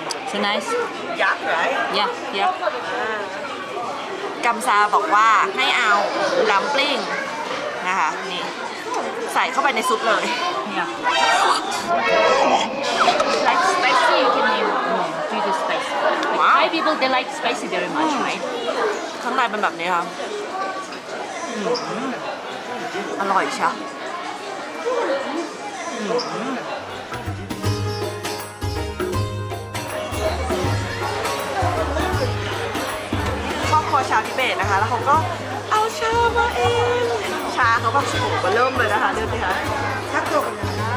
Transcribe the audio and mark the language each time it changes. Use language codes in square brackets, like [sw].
[en] So nice. [th] ยักษ์ไร [en] Yeah, yeah. [th] กัมซาบอกว่าให้เอาดัมปลิ้งนะคะนี่ใส่เข้าไปในซุปเลย [en] Yeah. Like spicy, you can do the spicy. Like Wow. Thai people, they like spicy very much, right? [th] ข้างในเป็นแบบนี้ค่ะอร่อยใช่ครอบครัวชาวทิเบตนะคะ แล้วเขาก็เอาชามาเองชาเขาแบบโอ้โหเริ่มเลยนะคะเริ่มเลยค่ะชักตัวกันนะ